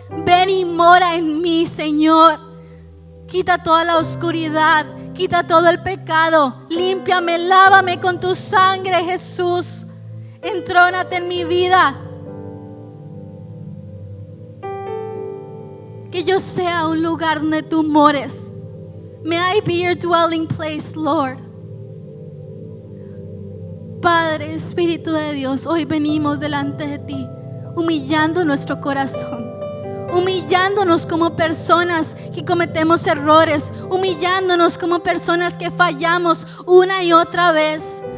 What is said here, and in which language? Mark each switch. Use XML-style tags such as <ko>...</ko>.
<es>Ven y mora en mí, Señor. Quita toda la oscuridad, quita todo el pecado. Límpiame, lávame con tu sangre, Jesús. Entrónate en mi vida. Que yo sea un lugar donde tú mores.</es> <en>May I be your dwelling place, Lord.</en> <es>Padre, Espíritu de Dios, hoy venimos delante de ti, humillando nuestro corazón. Humillándonos como personas que cometemos errores, humillándonos como personas que fallamos una y otra vez.</es>